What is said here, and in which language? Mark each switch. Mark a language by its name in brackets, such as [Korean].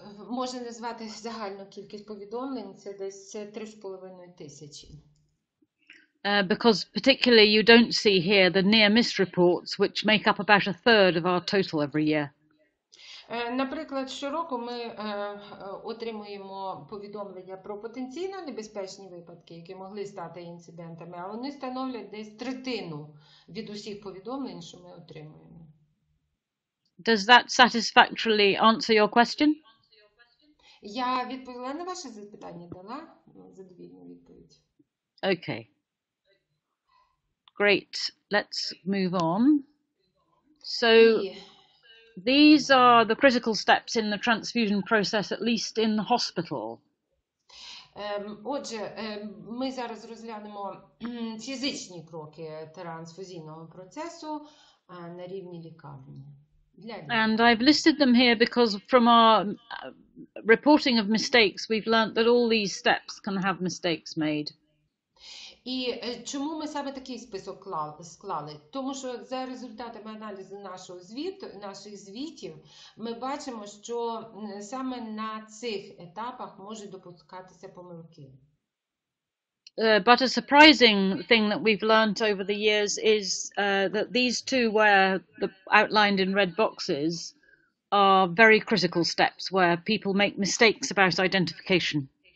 [Ukrainian] Можна назвати загальну кількість повідомлень, це десь 3,5 тисячі. [English] Because particularly you don't see here the near-miss reports, which make up about 1/3 of our total every year. [Ukrainian] Наприклад, щороку ми отримуємо повідомлення про потенційно небезпечні випадки, які могли стати інцидентами, а вони становлять десь 1/3 від усіх повідомлень, що ми отримуємо. [English] Does that satisfactorily answer your question? [Ukrainian] Я відповіла на ваше запитання, дала задовільну відповідь. [English] Okay. Great. Let's move on. So these are the critical steps in the transfusion process, at least in the hospital. [Ukrainian] Отже, ми зараз розглянемо фізичні кроки трансфузійного процесу на рівні лікарні. [English] And I've listed them here because from our reporting of mistakes, we've learnt that all these steps can have mistakes made. [Ukrainian] І чому ми саме такий список склали? Тому що за результатами аналізу наших звітів ми бачимо, що саме на цих етапах можуть допускатися помилки. [English] But a surprising thing that we've learnt over the years is that these two, where outlined in red boxes, are very critical steps where people make mistakes about identification.